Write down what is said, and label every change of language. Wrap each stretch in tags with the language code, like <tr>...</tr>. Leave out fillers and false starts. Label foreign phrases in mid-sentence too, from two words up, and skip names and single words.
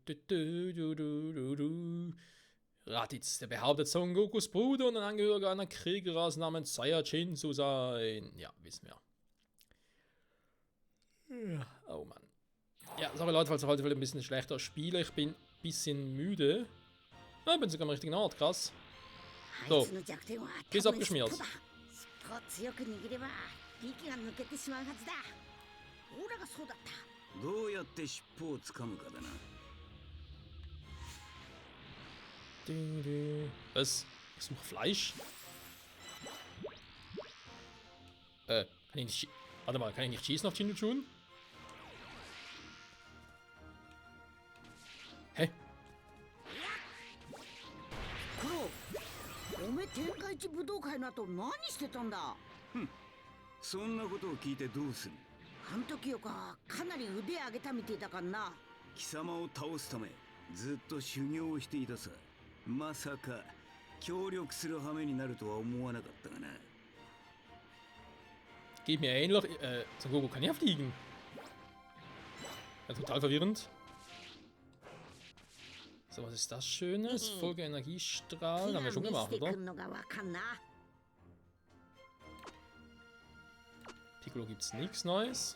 <de>Raditz, der behauptet, Son Gokus Bruder und ein Angehöriger einer Kriegerrasse namens Saiyajin zu sein. Ja, wissen wir. Oh Mann. Ja, sorry Leute, falls ich heute ein bisschen schlechter spiele. Ich bin ein bisschen müde. Ja, ich bin sogar am richtigen Ort, krass. So, ist abgeschmiert.</de> <ja>どうやって尻尾をつかむかだな。</ja> <de>Was? Ich suche Fleisch? Kann ich nicht warte mal, kann ich nicht schießen auf Chinchun? Hä?</de> <ja>おめえ天下一武道会の後何してたんだ。そんなことを聞いてどうする。あん時よかなり腕上げたみてえだからな。貴様を倒すためずっと修行をしていたさ。まさか協力する羽目になるとは思わなかったがな。</ja> <de>Geht mir ähnlich. Son Goku kann ja fliegen. Ja, total verwirrend. So, was ist das Schönes? Folge Energiestrahlen. Haben wir schon gemacht, oder? Piccolo gibt's nichts Neues.</de>